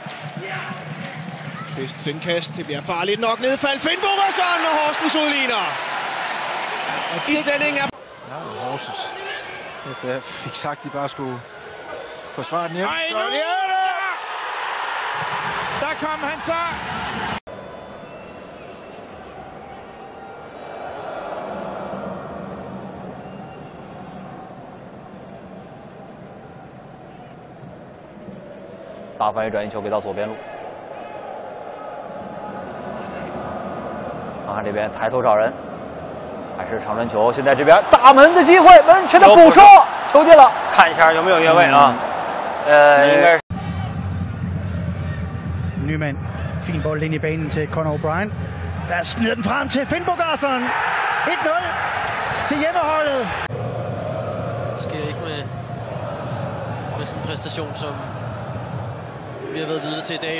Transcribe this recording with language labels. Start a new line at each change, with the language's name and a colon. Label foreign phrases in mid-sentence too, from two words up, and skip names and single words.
Danish: Kvists indkast, det bliver farligt nok nedfald. Finnbogason og Horsens udligner. Islændingen er... Ja, Horsens. Efter jeg fik sagt, at de bare skulle forsvare den hjem. Så er det! Der kom han så!
Chinese: 大范围转移球给到左边路，看看这边抬头找人，还是长传球。现在这边大门的机会，门前的补射，球进了。看一下有没有越位啊？应该是。
Danish: Nyman, fin bold ind i banen til Conor O'Brien. Der smider den frem til Finnbogason. 1-0 til hjemmeholdet. Det sker ikke med sådan en præstation, som vi har været vidne til i dag.